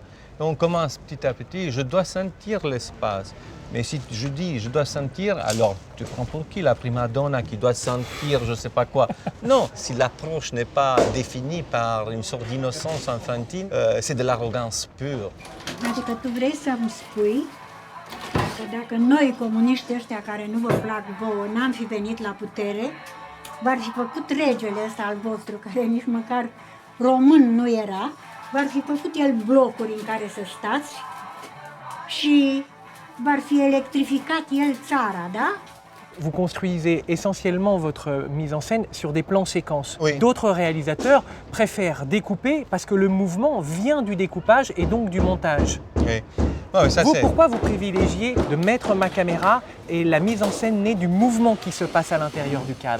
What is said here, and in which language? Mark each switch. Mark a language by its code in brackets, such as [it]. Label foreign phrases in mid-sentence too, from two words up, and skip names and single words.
[fr] Et on commence petit à petit, je dois sentir l'espace. Mais si je dis je dois sentir, alors tu prends pour qui la prima donna qui doit sentir je ne sais pas quoi? Non, si l'approche n'est pas définie par une sorte d'innocence infantile, c'est de l'arrogance pure. [ro] Adică tu vrei să-mi spui că dacă noi, comuniștii ăștia care nu vă plac vouă, n-am fi venit la putere, v-ar fi făcut regele ăsta al vostru, care nici măcar român nu era, v-ar fi făcut el blocuri în care să stați și v-ar fi electrificat el țara, da? [fr] Vous construisez essentiellement votre mise en scène sur des plans séquences. Oui. D'autres réalisateurs préfèrent découper parce que le mouvement vient du découpage et donc du montage. Oui. Oh, ça, Pourquoi vous privilégiez de mettre ma caméra et la mise en scène naît du mouvement qui se passe à l'intérieur du cadre?